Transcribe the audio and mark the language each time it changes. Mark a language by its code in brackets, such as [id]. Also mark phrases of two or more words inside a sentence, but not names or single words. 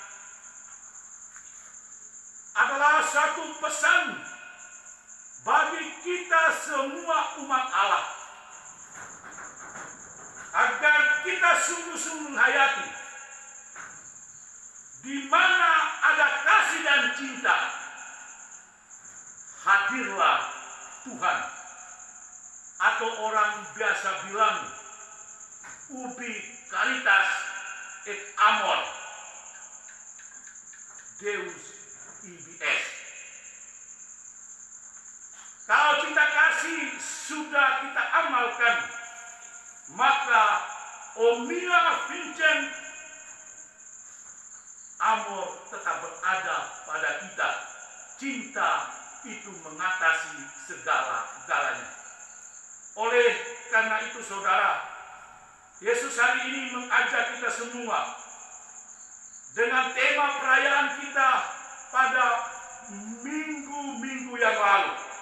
[id] Adalah satu pesan bagi kita semua umat Allah, agar kita sungguh-sungguh menghayati di mana ada kasih dan cinta, hadirlah Tuhan. Atau orang biasa bilang, [la] ubi caritas et amor, Deus ibs. [id] Kalau cinta kasih sudah kita amalkan, maka [la] omnia vincent, amor [id] tetap berada pada kita. Cinta itu mengatasi segala-galanya. Oleh karena itu saudara, Yesus hari ini mengajak kita semua dengan tema perayaan kita pada minggu-minggu yang lalu.